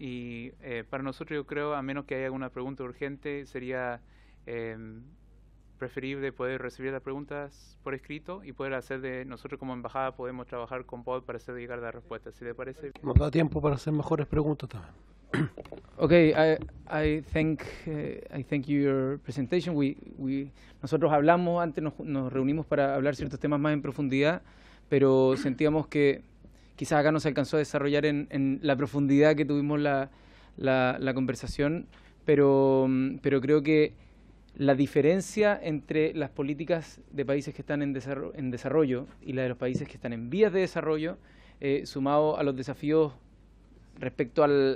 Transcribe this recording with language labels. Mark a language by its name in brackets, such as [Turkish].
[Spanish] Y para nosotros, yo creo, a menos que haya alguna pregunta urgente, sería preferible poder recibir las preguntas por escrito y poder hacer nosotros como embajada podemos trabajar con Paul para hacer llegar las respuestas. ¿Si le parece? Nos da tiempo para hacer mejores preguntas también. [English] Okay, I thank you your presentation. [Spanish] Nosotros hablamos antes, nos reunimos para hablar ciertos temas más en profundidad, pero sentíamos que quizás acá no se alcanzó a desarrollar en la profundidad que tuvimos la conversación, pero creo que la diferencia entre las políticas de países que están en desarrollo y la de los países que están en vías de desarrollo, sumado a los desafíos respecto a